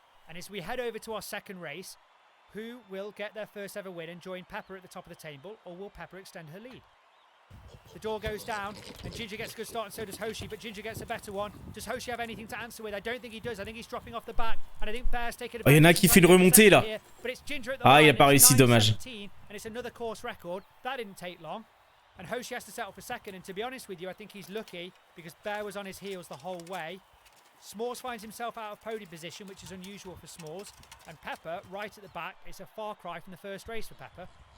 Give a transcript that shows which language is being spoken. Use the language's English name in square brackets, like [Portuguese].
[English] And as we head over to our second race, who will get their first ever win and join Pepper at the top of the table, or will Pepper extend her lead? The door goes down, and Ginger gets a good start, and so does Hoshi, but Ginger gets a better one. Does Hoshi have anything to answer with? I don't think he does. I think he's dropping off the back, and I think Bear's taking [French] il y en a qui fait une remontée, là. Ah, il a pas réussi, dommage. [English] And it's another course record. That didn't take long. And Hoshi has to settle for second, and to be honest with you, I think he's lucky, because Bear was on his heels the whole way. Smalls finds himself out of podium position, which is unusual for Smalls. And Pepper, right at the back, it's a far cry from the first race for Pepper.